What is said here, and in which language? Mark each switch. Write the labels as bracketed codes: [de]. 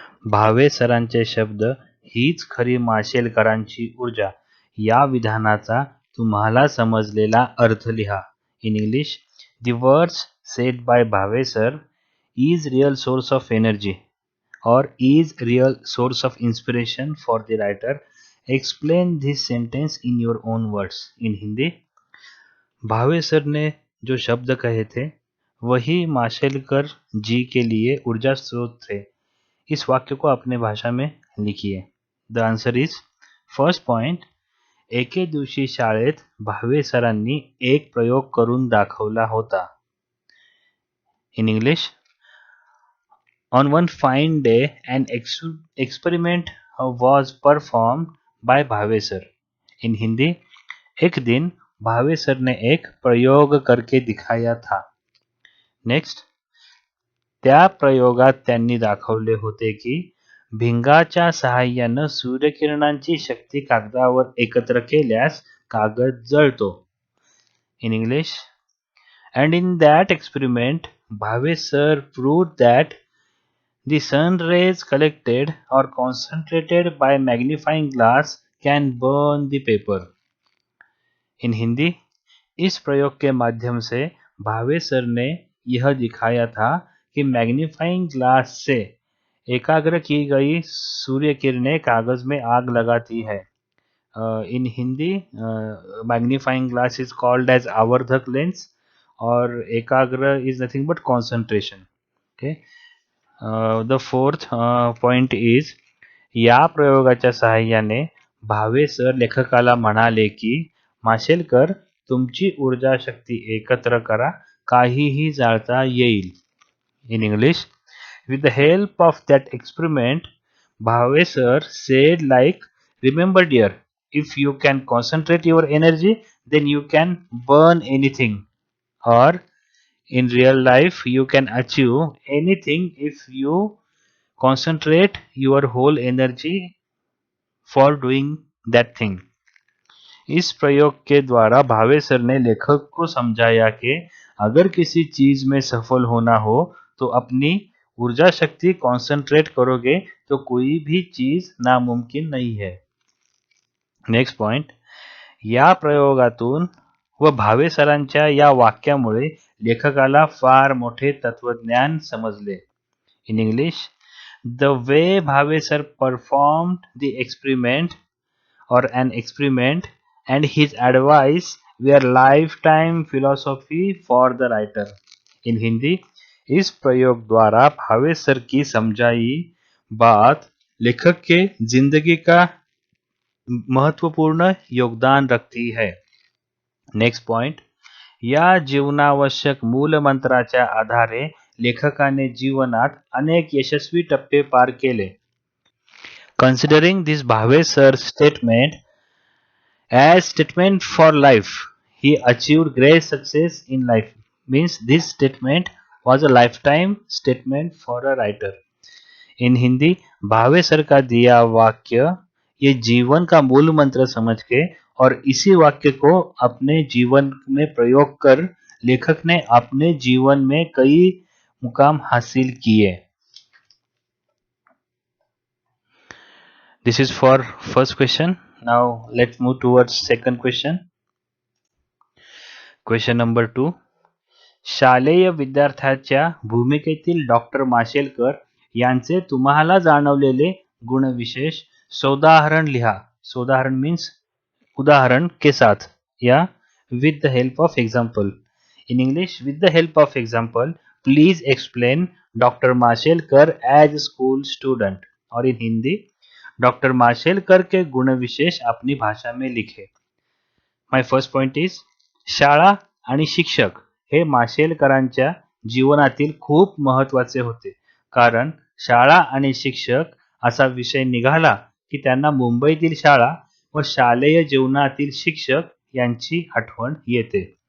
[mr] भावे सरांचे शब्द हीच खरी माशेलकरांची ऊर्जा या विधानाचा तुम्हाला समजलेला अर्थ लिहा. [en] In English, the words said by Bhave sir is real source of energy or is real source of inspiration for the writer. Explain this sentence in your own words. In Hindi, [hi] Bhave sir ने जो शब्द कहे थे वही माशेलकर जी के लिए ऊर्जा स्रोत थे. इस वाक्य को अपने भाषा में लिखिए. [en] The answer is first point. [mr] एके दिवशी शाळेत भावे सरांनी एक प्रयोग करून दाखवला होता. [en] In English, on one fine day an experiment was perform by Bhave sir. In Hindi, [hi] एक दिन भावे सर ने एक प्रयोग करके दिखाया था. [mr] नेक्स्ट, त्या प्रयोगात त्यांनी दाखवले होते की भिंगाच्या सहाय्यानं सूर्यकिरणांची शक्ती कागदावर एकत्र केल्यास कागद जळतो. [en] In English, and in that experiment Bhave sir proved that the sun rays collected or concentrated by magnifying glass can burn the paper. In Hindi, [hi] इस प्रयोग के माध्यम से भावे सर ने यह दिखाया था कि मैग्नीफाइंग ग्लास से एकाग्र की गई सूर्य किरणें कागज में आग लगाती है. [en] in Hindi, magnifying glass is called as [hi] आवर्धक lens और एकाग्र [en] Is nothing but concentration. Okay. The fourth point is, [mr] या प्रयोगाच्या सहाय्याने भावे सर लेखकाला म्हणाले की माशेलकर, तुमची ऊर्जा शक्ती एकत्र करा, काहीही जाळता येईल. [en] In English, with the help of that experiment, Bhave sir said like, remember dear, if you can concentrate your energy, then you can burn anything. Or in real life, you can achieve anything if you concentrate your whole energy for doing that thing. [hi] इस प्रयोग के द्वारा भावे sir ने लेखक को समझाया कि अगर किसी चीज में सफल होना हो तो अपनी ऊर्जा शक्ति कॉन्सेंट्रेट करोगे तो कोई भी चीज नामुमकिन नहीं है. [en] Next point. [mr] या प्रयोगातून व भावे सरांच्या या वाक्यामुळे लेखकाला फार मोठे तत्वज्ञान समजले. [en] In English, the way Bhave sir performed the experiment or an experiment and his advice were lifetime philosophy for the writer. In Hindi, [hi] इस प्रयोग द्वारा भावे सर की समझाई बात लेखक के जिंदगी का महत्वपूर्ण योगदान रखती है. [en] Next point. [mr] या जीवनावश्यक मूलमंत्राच्या आधारे लेखकाने जीवनात अनेक यशस्वी टप्पे पार केले. [en] Considering this Bhave sir's statement as statement for life, he achieved great success in life. Means this statement was a lifetime statement for a writer. In Hindi, [hi] Bhave sir का दिया वाक्य ये जीवन का मूल मंत्र समझ के और इसी वाक्य को अपने जीवन में प्रयोग कर लेखक ने अपने जीवन में कई मुकाम हासिल किए. [en] This is for first question. Now let's move towards second question. Question number 2. [mr] शालेय विद्यार्थ्याच्या भूमिकेतील डॉक्टर माशेलकर यांचे तुम्हाला जाणवलेले गुणविशेष सोदाहरण लिहा. [en] सोदाहरण मीन्स [hi] उदाहरण के साथ या [en] with the help of example. In English, with the help of example, please explain Dr. Mashelkar as a school student. [hi] और in हिंदी, डॉक्टर माशेलकर के गुण विशेष अपनी भाषा में लिखे. [en] my first point is, [mr] शाळा आणि शिक्षक हे माशेलकरांच्या जीवनातील खूप महत्त्वाचे होते, कारण शाळा आणि शिक्षक असा विषय निघाला की त्यांना मुंबईतील शाळा व शालेय जीवनातील शिक्षक यांची आठवण येते.